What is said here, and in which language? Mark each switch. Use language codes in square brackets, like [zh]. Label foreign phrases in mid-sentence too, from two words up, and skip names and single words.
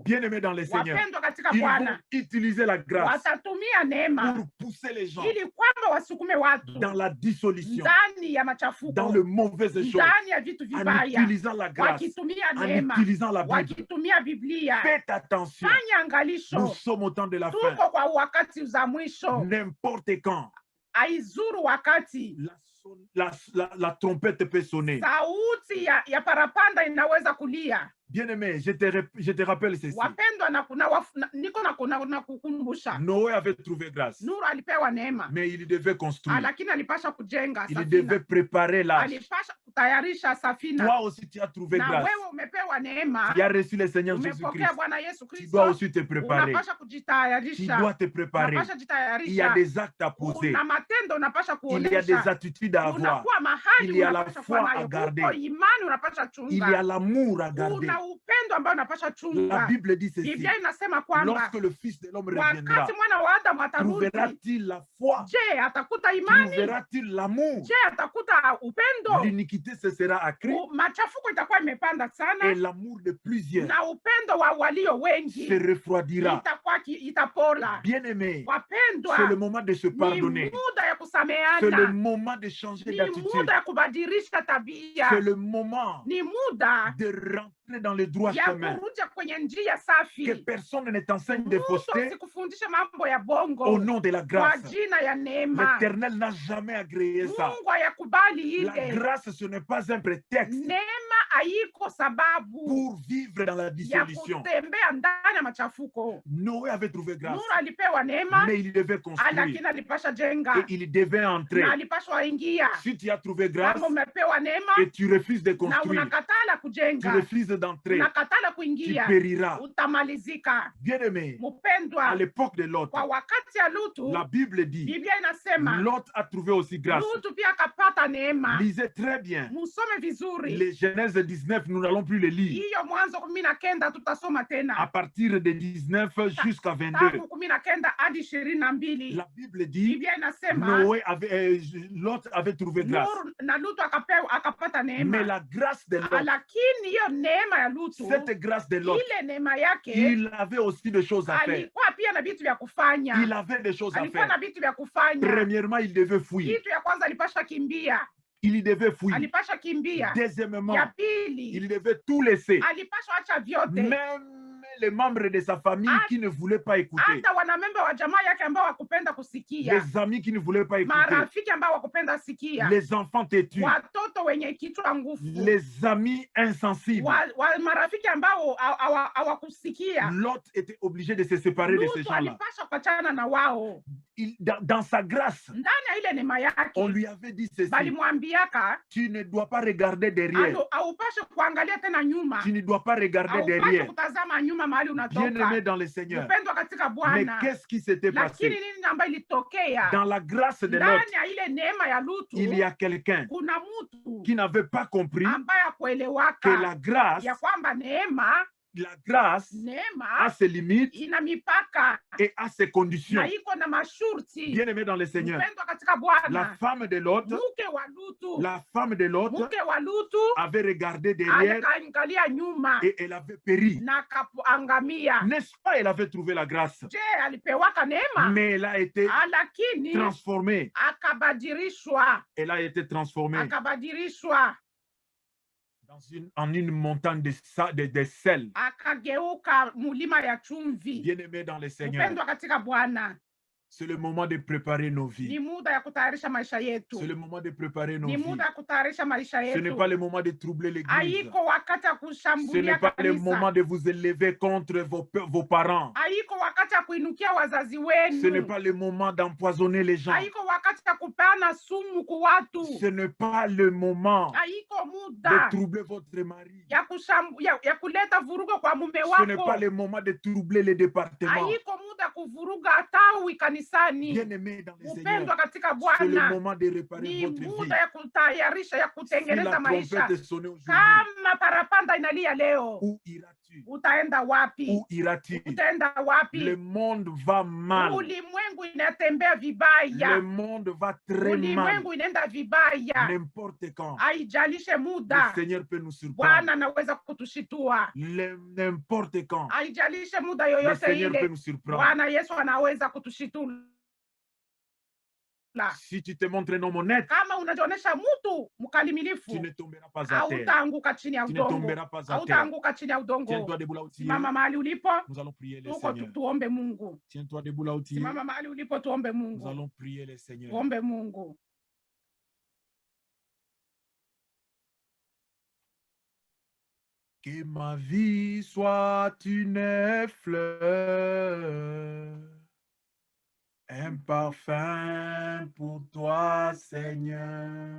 [fr] Bien-aimés dans le Seigneur, [sw] Wapendwa katika [fr] ils vont [sw] Bwana, [fr] utiliser la grâce [sw] watatumia neema [fr] pour pousser les gens [sw] ili kwamba wasukume watu [fr] dans la dissolution, [sw] ndani ya [fr] dans [sw] machafuko, [fr] le mauvais choses, [sw] ndani ya vitu [fr] en [sw] vibaya, [fr] utilisant la grâce, [sw] wakitumia [fr] en [sw] neema, [fr] utilisant la Bible. [sw] wakitumia Biblia. [fr] Faites attention, [sw] Fanya [fr] nous [sw] angalisho, [fr] sommes au temps de la fin. [sw] tuko kwa wakati za mwisho. [fr] N'importe quand, [sw] Aizuru wakati [fr] la trompette peut sonner. [sw] sauti ya parapanda inaweza kulia. [fr] Bien-aimé, je te rappelle ceci. [sw] Wapendwa, niko na kukumbusha, [fr] Noé avait trouvé grâce, [sw] Nuru alipewa neema, [fr] mais il devait construire. [sw] lakini alipasha kujenga [fr] Il [sw] safina, [fr] devait préparer l'arche. [sw] alipasha kutayarisha safina. [fr] Toi aussi, tu as trouvé [sw] Na [fr] grâce. [sw] wewe umepewa neema, [fr] Tu as reçu le Seigneur [sw] umepokea [fr] Jésus-Christ. [sw] Bwana Yesu [fr] Tu dois [sw] Kristo, [fr] aussi te préparer. [sw] unapasha [fr] Tu [sw] kujitayarisha, [fr] dois te préparer. [sw] unapasha [fr] Il y a [sw] jitayarisha, [fr] des actes à poser. [sw] una matendo unapasha [fr] Il y a des [sw] kuonesha, [fr] attitudes à avoir. [sw] unakuwa mahali [fr] Il y a la [sw] unapasha [fr] foi [sw] kuwa [fr] à [sw] nayo, [fr] garder. [sw] uko imani unapasha [fr] Il y a [sw] chunga, [fr] l'amour à garder. [sw] una upendo ambao unapasha [fr] La [sw] chunga. [fr] Bible dit ceci. [sw] Biblia inasema kwamba [fr] Lorsque le Fils de l'homme reviendra, [sw] wakati mwana wa Adamu atarudi, [fr] trouverá-t-il la foi? [sw] je atakuta imani? [fr] Trouverá-t-il l'amour? [sw] Je atakuta upendo? [fr] L'iniquité cessera à cri [sw] Machafuko itakuwa imepanda [fr] et [sw] sana, [fr] l'amour de plusieurs [sw] na upendo wa walio wengi [fr] se refroidira. [sw] itapola. [fr] Bien-aimé, [sw] Wapendwa, [fr] c'est le moment de se [sw] ni [fr] pardonner. [sw] muda ya [fr] C'est le [sw] kusameana, [fr] moment de changer [sw] ni [fr] d'attitude. [sw] muda ya kubadilisha tabia, [fr] C'est le moment [sw] ni muda [fr] de rentrer dans le droit [sw] ya [fr] chemin. [sw] kurudia kwenye njia [fr] Que [sw] safi. [fr] personne ne t'enseigne de [sw] Mtu [fr] fausseté [sw] asikufundishe mambo ya [fr] au [sw] bongo [fr] nom de la [sw] kwa [fr] grâce. [sw] jina ya neema. [fr] L'Éternel n'a jamais agréé ça. [sw] Mungu hayakubali [fr] La [sw] ile [fr] grâce, ce n'est pas un prétexte [sw] neema, haiko sababu [fr] pour vivre dans la [sw] ya [fr] dissolution. [sw] kutembea ndani ya machafuko. [fr] Noé avait trouvé grâce, [sw] Nuru alipewa neema, [fr] mais il devait construire [sw] lakini alipasha jenga [fr] et il devait entrer. [sw] na alipashwa ingia. [fr] Si tu as trouvé grâce [sw] Kama umepewa neema [fr] et tu refuses de [sw] na [fr] construire, [sw] unakatala [fr] tu [sw] kujenga, [fr] refuses d'entrer, [sw] unakatala [fr] tu [sw] kuingia, [fr] périras. [sw] utamalizika. [fr] Bien-aimé, à [sw] Mpendwa, [fr] l'époque de Lot, [sw] kwa wakati ya Lutu, [fr] la Bible dit, [sw] Biblia inasema [fr] Lot a trouvé aussi grâce. [sw] Lutu pia akapata neema. [fr] Lisez très bien. [sw] Musome vizuri. [fr] Les Genèse 19, nous n'allons plus les lire. [sw] Hiyo Mwanzo 19 tutasoma [fr] À [sw] tena. [fr] partir de 19 jusqu'à 22. [sw] Tangu 19 hadi 22. [fr] La Bible dit, [sw] Biblia inasema [fr] Lot avait trouvé grâce. [sw] Nuru na Lutu akapata [fr] Mais [sw] neema. [fr] la grâce de Lot, [sw] Lakini hiyo neema ya Lutu, [fr] cette grâce de Lot, [sw] ile neema yake, [fr] il avait aussi des choses à faire. [sw] alikuwa pia na vitu vya kufanya. [fr] Il avait des choses à [sw] Alikuwa na [fr] faire. [sw] vitu vya kufanya. [fr] Premièrement, il devait fuir. [sw] Kitu ya kwanza alipasha kimbia. [fr] Il devait fuir. [sw] Alipasha kimbia. [fr] Deuxièmement, [sw] Ya pili, [fr] il devait tout laisser. [sw] alipasha acha vyote. [fr] Même les membres de sa famille qui ne voulaient pas écouter. [sw] Hata wanamemba wa jamaa yake ambao wakupenda kusikia. [fr] Les amis qui ne voulaient pas écouter. [sw] Marafiki ambao wakupenda sikia. [fr] Les enfants têtus. [sw] Watoto wenye kichwa nguvu. [fr] Les amis insensibles. [sw] Marafiki ambao hawakusikia. [fr] Lot était obligé de se séparer de ces [sw] Lutu [fr] gens-là. [sw] alipasha kuachana na wao. [fr] Dans sa grâce, [sw] Ndani ya ile neema yake, [fr] on lui avait dit ceci. [sw] balimwambiaka, [fr] Tu ne dois pas regarder derrière. [sw] haupashe kuangalia tena nyuma. [fr] Tu ne dois pas regarder [sw] Haupashe [fr] derrière. [sw] kutazama nyuma mahali [fr] Bien-aimé [sw] unatoka. [fr] dans le Seigneur. [sw] Mpendwa katika [fr] Mais [sw] Bwana. [fr] qu'est-ce qui s'était [sw] Lakini [fr] passé? [sw] nini ambayo ilitokea? [fr] Dans la grâce de Lot, [sw] Ndani ya ile neema ya Lutu, [fr] il y a quelqu'un [sw] kuna mtu [fr] qui n'avait pas compris [sw] ambaye [fr] que [sw] akuelewaka [fr] la grâce, [sw] ya kwamba neema a [fr] a ses limites [sw] ina mipaka [fr] et a ses conditions. [sw] na iko na masharti. [fr] Bien-aimé dans le Seigneur, [sw] Mpendwa katika [fr] la [sw] Bwana, [fr] femme de Lot, [sw] mke wa Lutu, [fr] la femme de Lot [sw] mke wa Lutu [fr] avait regardé derrière [sw] alikaangalia nyuma [fr] et elle avait péri. [sw] na kaangamia. [fr] N'est-ce pas, elle avait trouvé la grâce, [sw] Je, alipewaka neema, [fr] mais elle a été [sw] lakini [fr] transformée. [sw] akabadirishwa, [fr] Elle a été transformée en une montagne de sel. [sw] akageuka mulima ya chumvi. [fr] Bien-aimé dans le Seigneur, [sw] Mpendwa katika Bwana, [fr] c'est le moment de préparer nos [sw] ni [fr] vies. [sw] muda ya kutayarisha maisha yetu. [fr] C'est le moment de préparer nos [sw] Ni [fr] vies. [sw] muda ya kutayarisha maisha [fr] Ce n'est [sw] yetu. [fr] pas le moment de troubler l'église. [sw] Haiko wakati ya [fr] Ce n'est [sw] kushambulia [fr] pas le moment [sw] kanisa. [fr] de vous élever contre vos parents. [sw] Haiko wakati ya kuinukia wazazi [fr] Ce n'est [sw] wenu. [fr] pas le moment d'empoisonner les gens. [sw] Haiko wakati ya kupeana sumu kwa watu. [fr] Ce n'est pas le moment [sw] Haiko [fr] de [sw] muda [fr] troubler votre mari. [sw] ya kuleta vurugo kwa mume [fr] Ce n'est pas [sw] wako. [fr] le moment de troubler les départements. [sw] Haiko muda kuvuruga tawi kanisani. [fr] Bien-aimé dans le Seigneur, [sw] Mpendwa katika [fr] c'est le [sw] Bwana, [fr] moment de réparer [sw] ni [fr] votre vie. [sw] muda ya kutayarisha, ya [fr] Si la [sw] kutengeneza maisha. [fr] trompette est sonnée aujourd'hui, [sw] Kama parapanda inalia leo, [fr] où iras-tu? [sw] utaenda wapi? [fr] Où iras-tu? [sw] Utaenda wapi? [fr] Le monde va mal. [sw] Ulimwengu inatembea vibaya. [fr] Le monde va très mal. [sw] Ulimwengu inaenda vibaya. [fr] N'importe quand. [sw] Haijalishe [fr] Le [sw] muda, [fr] Seigneur peut nous surprendre. [sw] Bwana anaweza kutushitua. [fr] N'importe quand. [sw] Haijalishe muda [fr] Le [sw] yoyote [fr] Seigneur peut [sw] ile, [fr] nous surprendre. [sw] Bwana Yesu anaweza kutushitula. [fr] Si tu te montres un homme honnête, [sw] Kama unajionyesha mtu [fr] tu [sw] mkalimilifu, [fr] ne tomberas pas à terre. [sw] hautaanguka chini ya [fr] Tu ne [sw] udongo. [fr] tomberas pas à terre. [sw] Hautaanguka chini ya udongo. [fr] Tiens-toi debout là où tu es. [sw] Simama mahali ulipo, [fr] Nous allons prier le [sw] tuko [fr] Seigneur. [sw] tuombe Mungu. [fr] Tiens-toi debout là où tu es. [sw] Simama mahali ulipo, tuombe [fr] Nous [sw] Mungu. [fr] allons prier le Seigneur. [sw] Tuombe Mungu. [fr] Que ma vie soit une fleur, un parfum pour toi, Seigneur.